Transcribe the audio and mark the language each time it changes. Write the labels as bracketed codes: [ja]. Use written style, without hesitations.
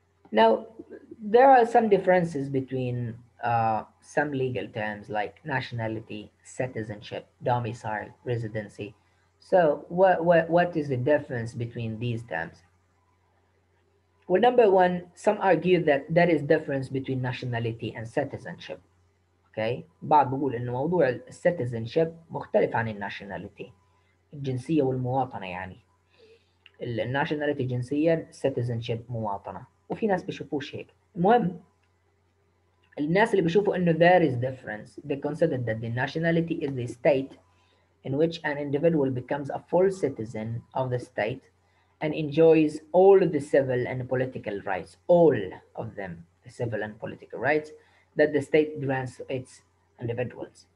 [en] Now, there are some differences between some legal terms like nationality, citizenship, domicile, residency. So, what is the difference between these terms? Well, number one, some argue that there is difference between nationality and citizenship. [ar] Okay, بعض بيقول إنه موضوع الcitizenship مختلف عن الناشوناليتي، الجنسية والمواطنة يعني. الناشوناليتي جنسية، citizenship مواطنة، وفي ناس بيشوفوش هيك. المهم الناس اللي بيشوفوا إنه [en] there is difference, they consider that the nationality is the state in which an individual becomes a full citizen of the state and enjoys all the civil and political rights, all of them, the civil and political rights that the state grants to its individuals.